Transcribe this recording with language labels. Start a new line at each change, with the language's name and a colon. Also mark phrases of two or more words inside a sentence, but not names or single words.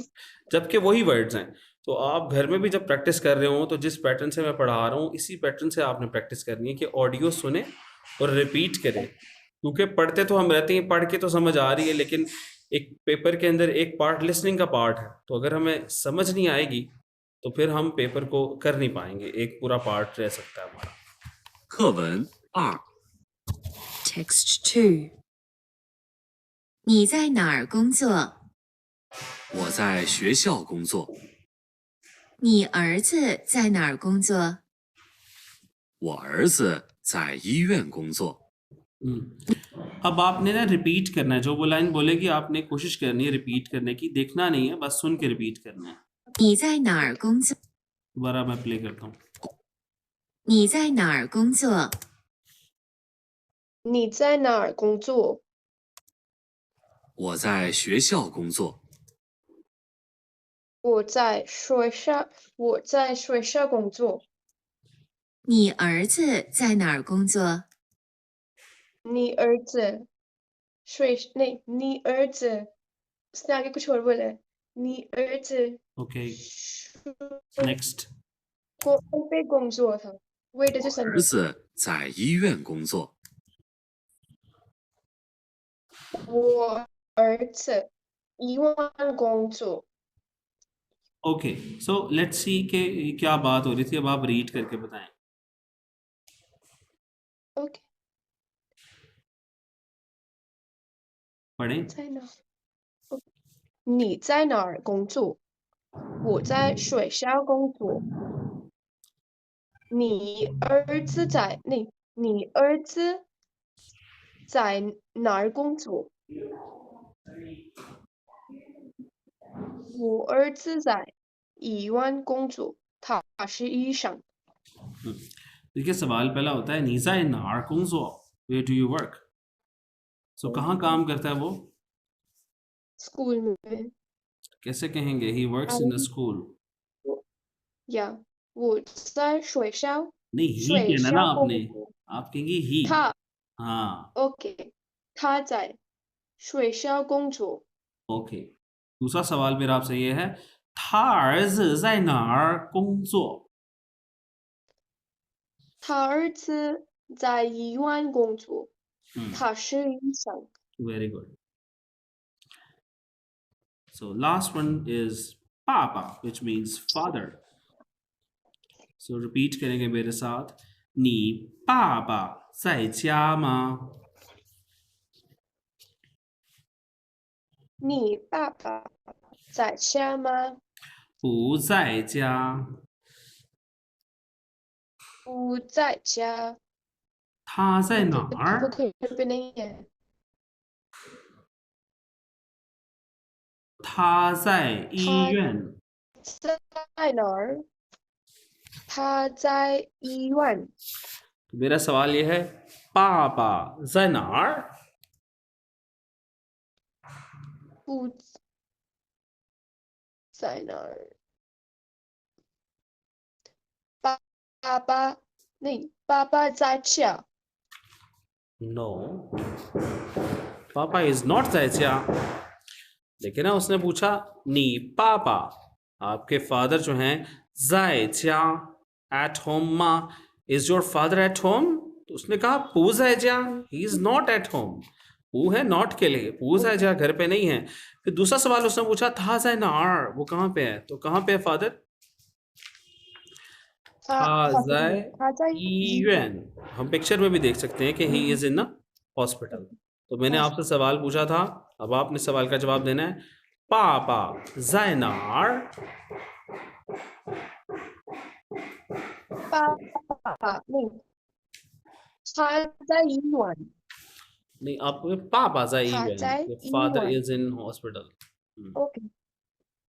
Hindi: एल्स, जबकि वही वर्ड्स हैं। तो आप घर में भी जब प्रैक्टिस कर रहे हो तो जिस पैटर्न से मैं पढ़ा रहा हूँ इसी पैटर्न से आपने प्रैक्टिस करनी है कि ऑडियो सुने और रिपीट करें, क्योंकि पढ़ते तो हम रहते हैं, पढ़ के तो समझ आ रही है, लेकिन एक पेपर के अंदर एक पार्ट लिसनिंग का पार्ट है। तो अगर हमें समझ नहीं आएगी तो फिर हम पेपर को कर नहीं पाएंगे, एक पूरा पार्ट रह सकता है हमारा।
Chinese: 课文2， Text 2. 你在哪儿工作？我在学校工作。你儿子在哪儿工作？我儿子在医院工作。
Hindi: अब आपने ना रिपीट करना है, जो वो लाइन बोलेगी आपने कोशिश करनी है रिपीट करने की, देखना नहीं है, बस सुन के रिपीट करना है।
Chinese: 你在哪儿工作？
Hindi: दोबारा मैं प्ले करता हूँ।
Chinese: 你在哪儿工作？你在哪儿工作？我在学校工作。我在学校工作。你儿子在哪儿工作？你儿子
Hindi: नहीं,
Chinese: 你儿子
Hindi: उसने आगे कुछ और बोला है।
Chinese: 你儿子
English: OK next.
Chinese: 工被工作 था।
English: Wait a
Chinese: 我
English: second.
Chinese: 儿子在医院工作。我儿子医院工作。
English: OK so let's see
Hindi: कि क्या बात हो रही थी। अब आप रीड करके बताएं। OK， पढ़ें।
Chinese: 在哪？你在哪儿工作？我在学校工作。你儿子在哪儿工作？我儿子在医院工作，他是医生。
Hindi: देखिए सवाल पहला होता है
Chinese: 你在哪儿工作,
English: where do you work?
Hindi: सो कहाँ काम करता है वो? स्कूल में।
English: कैसे कहेंगे he works in the school?
Chinese: या 我在学校
Hindi: नहीं ही कहना ना आपने, 工作 आप कहेंगे ही। 他 हाँ
Chinese: OK， 他在学校工作。
Hindi: ओके। दूसरा सवाल मेरा आपसे ये है,
Chinese: 他儿子在哪儿工作? 他儿子在医院工作，他是医生。
English: Very good. So last one is papa, which means father. So repeat
Hindi: करेंगे मेरे साथ,
Chinese: 你爸爸在家吗? 你爸爸在家吗？不在家。不在家。他在哪可不儿？可以这边
Hindi: नहीं है？
Chinese: 他在医院。在哪儿？他在医院。
Hindi: मेरा सवाल ये है,
Chinese: 爸爸在哪儿? 不在哪儿？爸爸नहीं，爸爸在家。
English: No, पापा is not
Chinese: 在家।
Hindi: लेकिन ना उसने पूछा
Chinese: 你爸爸,
Hindi: आपके फादर जो हैं
Chinese: 在家
English: at home
Hindi: मा,
English: is your father at home?
Hindi: तो उसने कहा
Chinese: 不在家,
English: he is not at home।
Hindi: पू है नॉट के लिए,
Chinese: 不在家
Hindi: घर पे नहीं है। फिर दूसरा सवाल उसने पूछा था
Chinese: 在哪儿,
Hindi: वो कहाँ पे है? तो कहाँ पे है फादर?
Chinese: 他在医院।
Hindi: हम पिक्चर में भी देख सकते हैं कि
English: he is in hospital.
Hindi: तो मैंने आपसे सवाल पूछा था, अब आपने सवाल का जवाब देना है।
Chinese: पापा 在哪儿? 爸爸नहीं，他在医院。
Hindi: नहीं, आप पापा
Chinese: 在医院。他在医院。
English: father is in hospital.